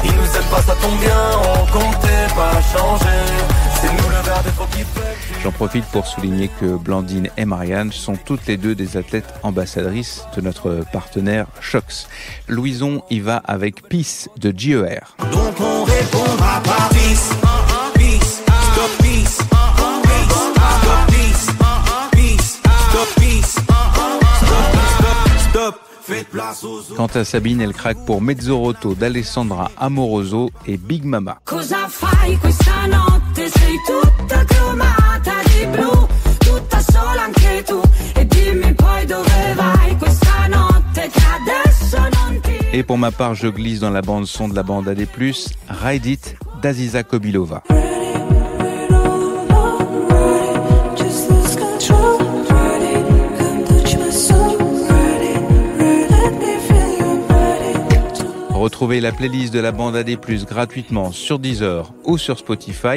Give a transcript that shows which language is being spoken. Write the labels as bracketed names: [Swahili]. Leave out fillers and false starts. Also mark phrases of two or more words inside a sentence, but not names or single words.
[French] Ils nous aiment pas, ça tombe bien, on comptait pas changer. C'est nous le verre de trop qui fait. J'en profite pour souligner que Blandine et Marianne sont toutes les deux des athlètes ambassadrices de notre partenaire Shox. Louison y va avec Peace de JER. Donc on répondra par peace, peace, stop peace. Quant à Sabine, elle craque pour Mezzoroto d'Alessandra Amoroso et Big Mama. [Italian] Cosa fai questa notte? Sei tutta cromata di blu, tutta sola anche tu. E dimmi poi dove vai questa notte che adesso non ti... [French] Et pour ma part, je glisse dans la bande son de la bande AD+, Ride It d'Aziza Kobilova. Retrouvez la playlist de la bande AD+, gratuitement sur Deezer ou sur Spotify.